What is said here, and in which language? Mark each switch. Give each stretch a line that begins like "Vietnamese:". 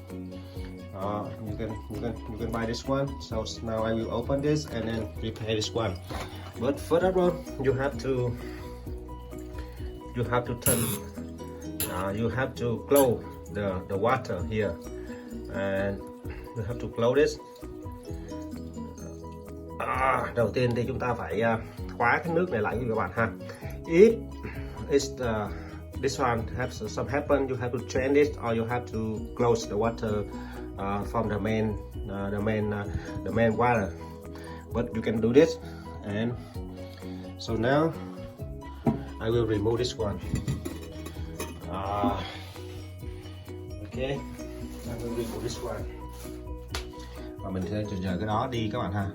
English: You can buy this one. So now I will open this and then repair this one. But further on, you have to turn. You have to close the water here, and you have to close this.
Vietnamese: Đầu tiên thì chúng ta phải khóa cái nước này lại với các bạn ha.
English: If it's this one has some happen, you have to change it, or you have to close the water from the main water. But you can do this, and so now I will remove this one. Okay, I will remove this one.
Vietnamese: Và mình sẽ chờ cái đó đi các bạn ha.